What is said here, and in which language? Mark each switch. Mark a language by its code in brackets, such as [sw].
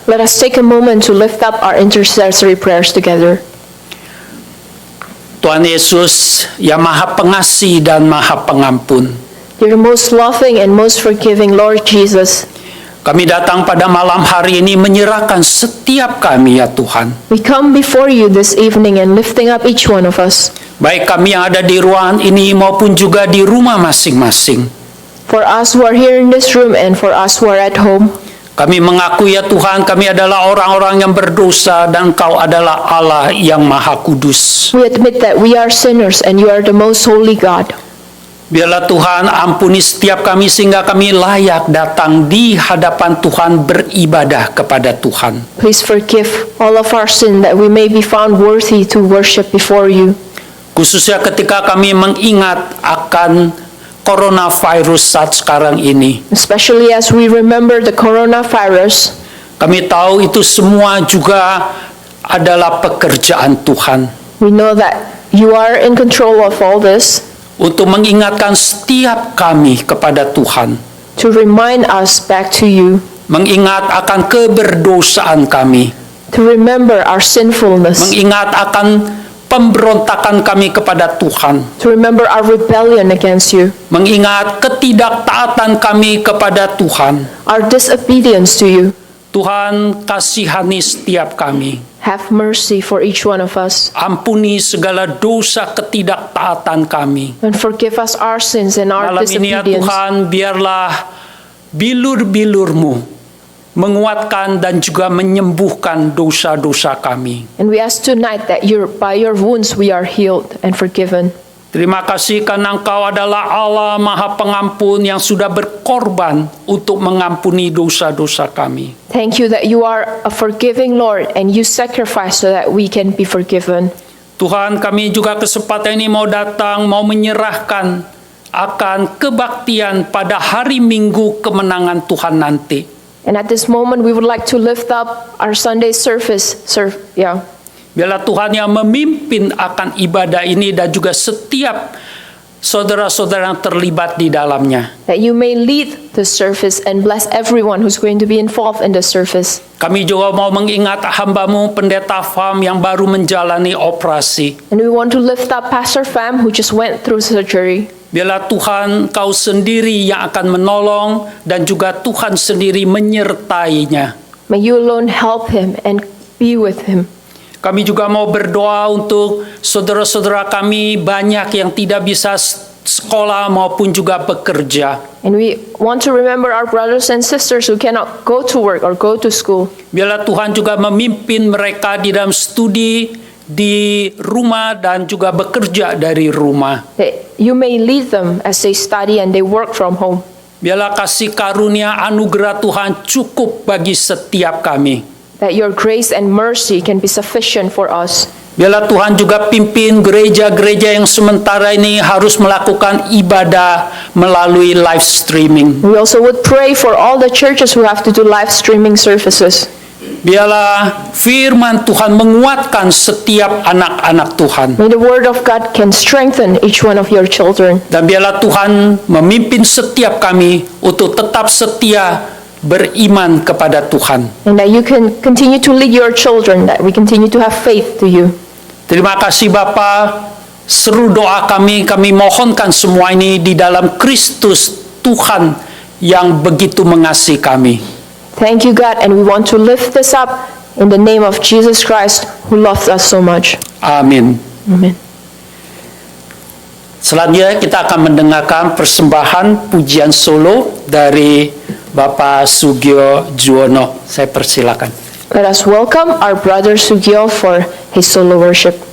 [en] Let us take a moment to lift up our intercessory prayers together. [id] Tuhan Yesus yang Maha Pengasih dan Maha Pengampun, [en] You're the most loving and most forgiving Lord Jesus. [id] kami datang pada malam hari ini menyerahkan setiap kami ya Tuhan. [en] We come before you this evening and lifting up each one of us. [id] Baik kami yang ada di ruangan ini maupun juga di rumah masing-masing. [en] For us who are here in this room and for us who are at home, [id] Kami mengakui ya Tuhan, kami adalah orang-orang yang berdosa dan Engkau adalah Allah yang Maha Kudus. [en] we admit that we are sinners and you are the most holy God. [id] Biarlah Tuhan ampuni setiap kami sehingga kami layak datang di hadapan Tuhan beribadah kepada Tuhan. [en] Please forgive all of our sin that we may be found worthy to worship before you. [id] Khususnya ketika kami mengingat akan coronavirus saat sekarang ini. [en] Especially as we remember the coronavirus, [id] Kami tahu itu semua juga adalah pekerjaan Tuhan. [en] we know that you are in control of all this, [id] Untuk mengingatkan setiap kami kepada Tuhan. [en] to remind us back to you, [id] Mengingat akan keberdosaan kami. [en] to remember our sinfulness, [id] Mengingat akan pemberontakan kami kepada Tuhan. [en] to remember our rebellion against you, [id] Mengingat ketidaktaatan kami kepada Tuhan. [en] our disobedience to you. [id] Tuhan kasihani setiap kami. [en] Have mercy for each one of us [id] Ampuni segala dosa ketidaktaatan kami. [en] and forgive us our sins and our [id] Malam ini ya [en] disobedience. [id] Tuhan, biarlah bilur-bilur-Mu menguatkan dan juga menyembuhkan dosa-dosa kami. [en] And we ask tonight that by your wounds we are healed and forgiven. [id] Terima kasih karena Engkau adalah Allah Maha Pengampun yang sudah berkorban untuk mengampuni dosa-dosa kami. [en] Thank you that you are a forgiving Lord and you sacrifice so that we can be forgiven. [id] Tuhan, kami juga kesempatan ini mau datang, mau menyerahkan akan kebaktian pada hari Minggu kemenangan Tuhan nanti. [en] And at this moment we would like to lift up our Sunday service. [id] Biarlah Tuhan yang memimpin akan ibadah ini dan juga setiap saudara-saudara yang terlibat di dalamnya. [en] That you may lead the service and bless everyone who's going to be involved in the service. [id] Kami juga mau mengingat hamba-Mu Pendeta Pham yang baru menjalani operasi. [en] And we want to lift up Pastor Pham who just went through surgery. [id] Biarlah Tuhan Kau sendiri yang akan menolong dan juga Tuhan sendiri menyertainya. [en] May you alone help him and be with him. [id] Kami juga mau berdoa untuk saudara-saudara kami banyak yang tidak bisa sekolah maupun juga bekerja. [en] And we want to remember our brothers and sisters who cannot go to work or go to school. [id] Biarlah Tuhan juga memimpin mereka di dalam studi di rumah dan juga bekerja dari rumah. [en] That you may lead them as they study and they work from home. [id] Biarlah kasih karunia anugerah Tuhan cukup bagi setiap kami. [en] That your grace and mercy can be sufficient for us. [id] Biarlah Tuhan juga pimpin gereja-gereja yang sementara ini harus melakukan ibadah melalui [en] live streaming. We also would pray for all the churches who have to do live streaming services. [id] Biarlah firman Tuhan menguatkan setiap anak-anak Tuhan. [en] May the word of God can strengthen each one of your children. [id] Dan biarlah Tuhan memimpin setiap kami untuk tetap setia beriman kepada Tuhan. [en] And that you can continue to lead your children, that we continue to have faith to you. [id] Terima kasih Bapa. Seru doa kami mohonkan semua ini di dalam Kristus Tuhan yang begitu mengasihi kami. [en] Thank you, God, and we want to lift this up in the name of Jesus Christ, who loves us so much. [id] Amin. [en] Amen. [id] Selanjutnya kita akan mendengarkan persembahan pujian solo dari Bapak Sugio Juwono. Saya persilakan. [en] Let us welcome our brother Sugio for his solo worship.